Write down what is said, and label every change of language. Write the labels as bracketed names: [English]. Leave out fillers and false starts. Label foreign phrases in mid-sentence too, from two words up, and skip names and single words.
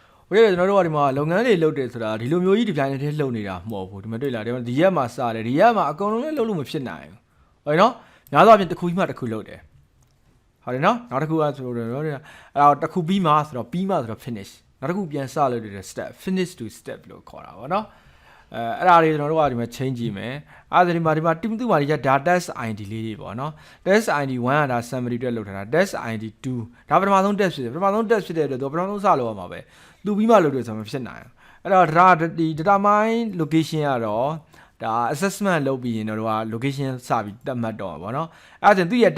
[Burmese] Okay ကျွန်တော်တို့ကဒီမှာလုပ်ငန်းတွေလုပ်တယ်ဆိုတာဒီလိုမျိုးကြီးဒီပိုင်းနဲ့လှုပ်နေတာမဟုတ်ဘူးဒီမှာတွေ့လားဒီရက်မှာစတယ်ဒီရက်မှာအကုန်လုံးလည်းလှုပ်လို့မဖြစ်နိုင်ဘူးဟုတ်နော်များသောအားဖြင့်တစ်ခုကြီးမှတစ်ခုလှုပ်တယ်ဟုတ်တယ်နော်နောက်တစ်ခုကဆိုတော့အဲ့တော့တစ်ခုပြီးမှဆိုတော့ပြီးမှဆိုတော့ finish နောက်တစ်ခုပြန်စလုပ်တဲ့ step [English] finish to step [Burmese] လို့ခေါ်တာဗောနော်အဲ့ဒါတွေကျွန်တော်တို့ကဒီမှာ change ကြည့်မယ်အဲ့ဒါဒီမှာ team 2မှာဒီက [English] data test id [Burmese] လေးတွေပေါ့နော် [English] test id [Burmese] 1ကဒါ summary အတွက်လုပ်ထားတာ test id 2ဒါပထမဆုံး test ဖြစ်တယ်ပထမဆုံး test ဖြစ်တဲ့အတွက်တော့ပထမ ဆုံးစလုပ်ရမှာပဲသူပြီးမှလုပ်တယ်ဆိုမှဖြစ်နိုင်အဲ့တော့ဒါဒီ [English] data mine location [Burmese] ကတော့ဒါ assessment လုပ်ပြီးရင်တော့ location စပြီးသတ်မှတ်တော့ပါဗောနော်အဲ့ဒါဆိုသူ့ရဲ့